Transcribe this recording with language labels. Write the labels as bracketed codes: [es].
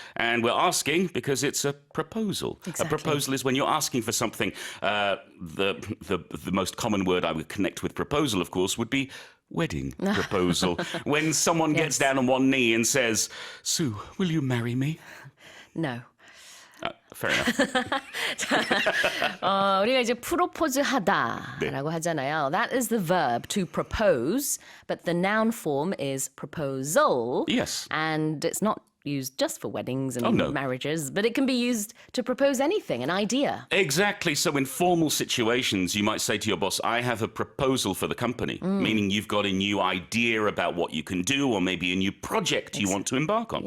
[en] And we're asking because it's a proposal. Exactly. A proposal is when you're asking for something. The most common word I would connect with proposal, of course, would be wedding proposal. When someone gets down on one knee and says, "Sue, will you marry me?" No. Fair enough. [ko] 우리가 이제 프로포즈 하다라고 하잖아요. [en] That is the verb to propose, but the noun form is proposal. Yes. And it's not used just for weddings and no. marriages, but it can be used to propose anything, an idea. Exactly. So in formal situations, you might say to your boss, "I have a proposal for the company," meaning you've got a new idea about what you can do or maybe a new project you want to embark on.